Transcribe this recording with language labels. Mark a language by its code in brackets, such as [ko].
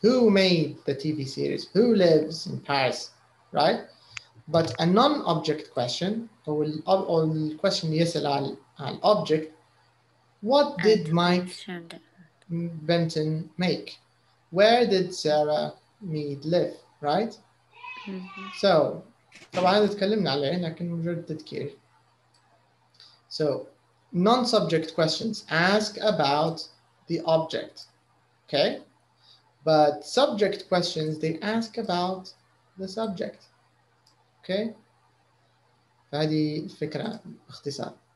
[en] Who made the TV series? Who lives in Paris? Right? But a non-object question, or the question [ar] يسأل عن [en] object, what did Mike Benton make? Where did Sarah Mead live? Right? [ar] So, طبعا هذا تكلمنا عليه لكن مجرد تذكير. [en] So, non-subject questions ask about the object, okay? But subject questions, they ask about the subject, okay? [ar] فهذه الفكرة باختصار.